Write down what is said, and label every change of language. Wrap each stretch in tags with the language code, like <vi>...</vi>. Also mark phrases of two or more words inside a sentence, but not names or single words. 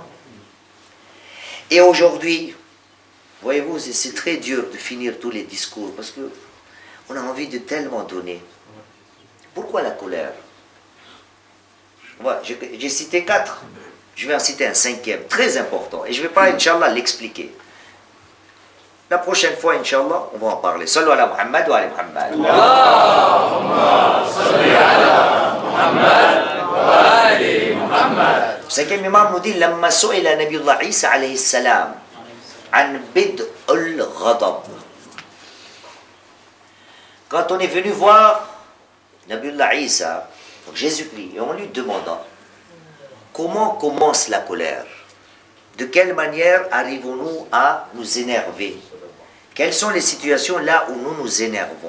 <fr>Et aujourd'hui, voyez-vous, c'est très dur de finir tous les discours parce que on a envie de tellement donner. Pourquoi la colère? Voilà, j'ai cité 4. Je vais en citer un 5e, très important. Et je ne vais pas, Inch'Allah, l'expliquer. La prochaine fois, Inch'Allah, on va en parler.</fr> <ar>صلوا على محمد وعلى محمد. اللهم صل على محمد وعلى محمد. Allahumma salli ala Muhammad wa ala Muhammad.</ar> <fr>Le 5e imam nous dit</fr> <ar>لما سئل نبي الله عيسى عليه السلام عن بدء الغضب.</ar> <fr>Quand on est venu voir Nabiyullah Isa, donc Jésus-Christ, et on lui demanda comment commence la colère, de quelle manière arrivons-nous à nous énerver, quelles sont les situations là où nous nous énervons.</fr>